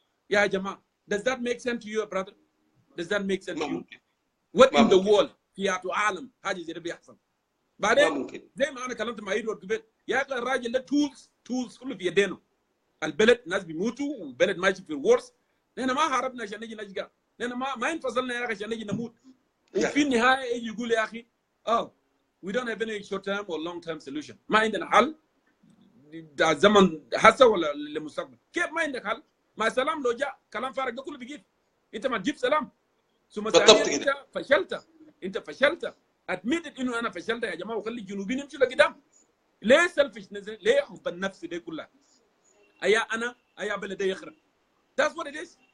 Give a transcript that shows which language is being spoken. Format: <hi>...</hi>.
<ar>يا جماعه</ar> <en>does that make sense to you brother؟ does that make sense to you؟ what in the world</en> <ar>في عالم حاجه زي ده بيحصل؟ بعدين زي ما انا كلمت مع ايدوارد قبل، يا اخي الراجل ده تولز كله في يدينه. البلد ناس بيموتوا والبلد ماشي في الورس. نحن ما هربنا عشان نجي نشقى، نحن ما انفصلنا يا اخي عشان نجي نموت. وفي النهايه يجي يقول يا اخي</ar> <en>we don't have any short term or long term solution.</en> <ar>ما عندنا حل ده زمن هسه ولا للمستقبل. كيف ما عندك حل؟ ما سلام لو جاء كلام فارغ ده كله بيجيب. انت ما تجيب سلام. ثم ثانيا انت فشلت. ادميت انه انا فشلت يا جماعه، وخلي الجنوبيين يمشوا لقدام. ليه سلفش؟ ليه حب النفس دي كلها؟ ايا بلدي يخرب.</ar> <en>That's what it is.</en>